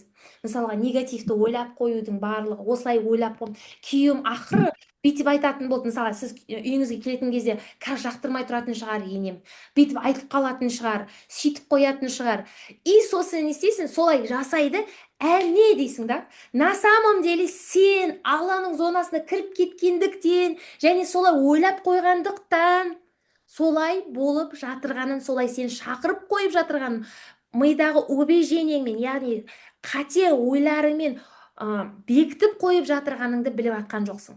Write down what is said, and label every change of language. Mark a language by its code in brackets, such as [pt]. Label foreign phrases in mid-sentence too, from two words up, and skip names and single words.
[kk] Мысалға, негативті ойлап қоюдың барлығы, осылай ойлап қойып, күйеуім ақыры бүйтіп айтатын болды. Мысалы, сіз үйіңізге келетін кезде, қазір жақтырмай тұратын шығар енем, бүйтіп айтып қалатын шығар, сөйтіп қоятын шығар. И сосын не істейсің, солай жасайды. Не дейсің да? [ru] На самом деле [kk] сен Алланың зонасына кіріп кеткендіктен, және солай ойлап қойғандықтан, солай болып жатырғанын, солай сен шақырып қойып жатырғанын, мидағы убеждениеңмен, яғни қате ойларыңмен бекітіп қойып жатырғаныңды біліп атқан жоқсың.